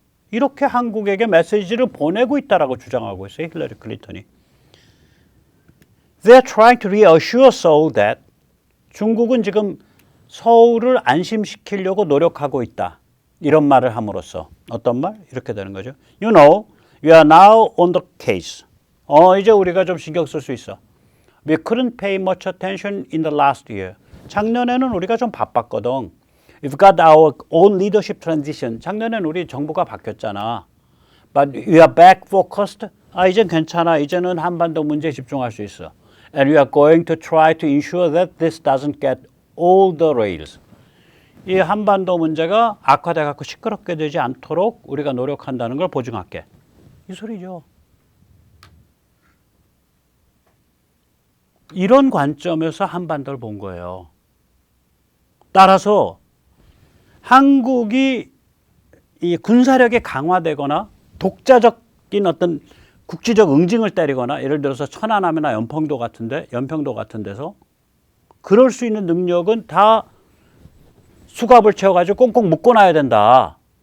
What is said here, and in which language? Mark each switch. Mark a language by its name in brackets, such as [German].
[Korean] 이렇게 한국에게 메시지를 보내고 있다라고 주장하고 있어요. 힐러리 클린턴이. [English] They're trying to reassure Seoul that [Korean] 중국은 지금 서울을 안심시키려고 노력하고 있다. 이런 말을 함으로써 어떤 말? 이렇게 되는 거죠. [English] You know, we are now on the case. [Korean] 이제 우리가 좀 신경 쓸 수 있어. [English] We couldn't pay much attention in the last year. [Korean] 작년에는 우리가 좀 바빴거든. [English] We've got our own leadership transition. [Korean] 작년에는 우리 정부가 바뀌었잖아. [English] But we are back focused. [Korean] 이젠 괜찮아. 이제는 한반도 문제에 집중할 수 있어. [English] And we are going to try to ensure that this doesn't get all the rails. [Korean] 이 한반도 문제가 악화돼 갖고 시끄럽게 되지 않도록 우리가 노력한다는 걸 보증할게. 이 소리죠. 이런 관점에서 한반도를 본 거예요. 따라서 한국이 이 군사력이 강화되거나 독자적인 어떤 국지적 응징을 때리거나 예를 들어서 천안함이나 연평도 같은 데서 그럴 수 있는 능력은 다 수갑을 채워가지고 꽁꽁 묶어놔야 된다.